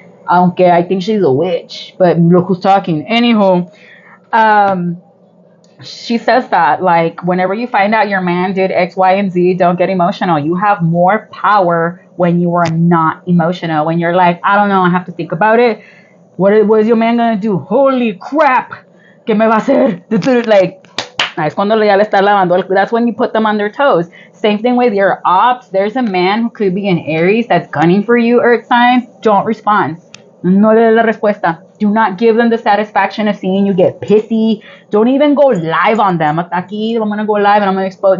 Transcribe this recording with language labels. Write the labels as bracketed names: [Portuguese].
[Spanish] Aunque [English] I think she's a witch, but look who's talking. Anywho, she says that, like, whenever you find out your man did X, Y, and Z, don't get emotional. You have more power when you are not emotional. When you're like, I don't know, I have to think about it. What is your man gonna do? Holy crap! [Spanish] ¿Qué me va a hacer? [English] Like, [Spanish] es cuando ya le está lavando. [English] That's when you put them on their toes. Same thing with your ops. There's a man who could be an Aries that's gunning for you, Earth signs. Don't respond. [Spanish] No le dé la respuesta. [English] Do not give them the satisfaction of seeing you get pissy. Don't even go live on them. [Spanish] Aquí, [English] I'm going to go live and I'm going to expose.